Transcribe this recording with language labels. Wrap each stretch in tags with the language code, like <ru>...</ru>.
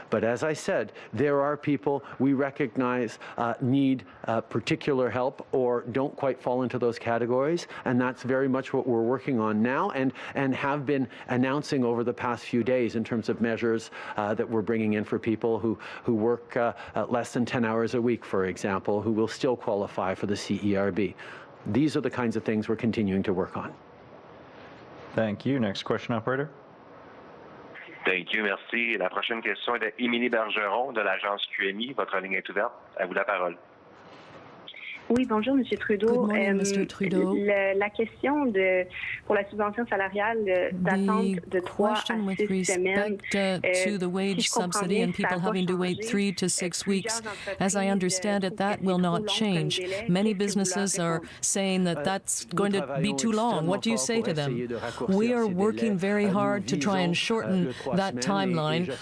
<en>But as I said, there are people we recognize need particular help or don't quite fall into those categories, and that's very much what we're working on now and have been announcing over the past few days in terms of measures that we're bringing in for people who work less than 10 hours a week, for example, who will still qualify for the CERB. These are the kinds of things we're continuing to work on. Thank you. Next question, operator. Thank you,</en> <fr>merci. La prochaine question est de Émilie Bergeron de l'agence QMI. Votre ligne est ouverte. À vous la parole. Oui, bonjour, M. Trudeau.</fr> <en>Good morning, Mr. Trudeau.</en> <fr>La question pour la subvention salariale d'attente de 3 à 6 semaines.</fr> <en>To the wage subsidy and people having to wait 3 to 6 weeks, as I understand it, that will not change. Many businesses are saying that that's going to be too long. What do you say to them? We are working very hard to try and shorten that timeline.</en>